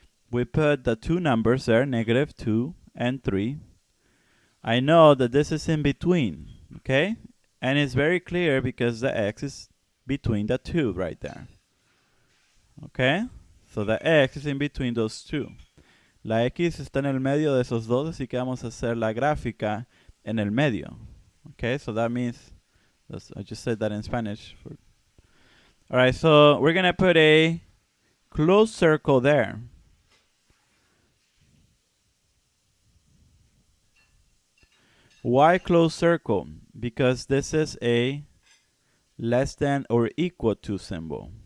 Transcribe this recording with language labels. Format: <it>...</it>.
<en>We put the two numbers there, -2 and 3. I know that this is in between, okay? And it's very clear because the x is between the two right there. Okay? So the x is in between those two.</en> <es>La x está en el medio de esos dos, así que vamos a hacer la gráfica en el medio.</es> <en>Okay, so that means, I just said that in Spanish. Alright, so we're going to put a closed circle there. Why closed circle? Because this is a less than or equal to symbol.</en>